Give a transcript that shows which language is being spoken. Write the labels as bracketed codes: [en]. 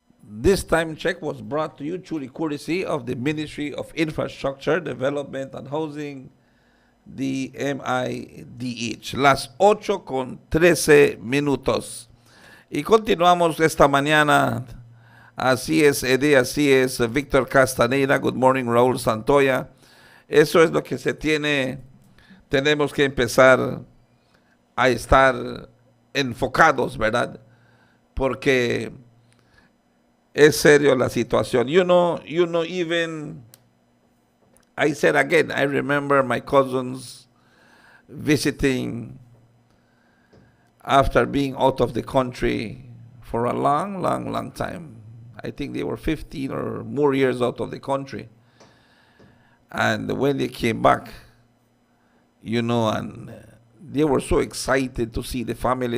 [en] This time check was brought to you through the courtesy of the Ministry of Infrastructure, Development and Housing, the MIDH. [es] Las 8:13. Y continuamos esta mañana. Así es, Eddie, así es, Víctor Castaneda. [en] Good morning, [es] Raúl Santoya. Eso es lo que se tiene. Tenemos que empezar a estar enfocados, ¿verdad? Porque es serio la situación. [en] Even I said again, I remember my cousins visiting after being out of the country for a long time. I think they were 15 or more years out of the country. And when they came back, and they were so excited to see the family.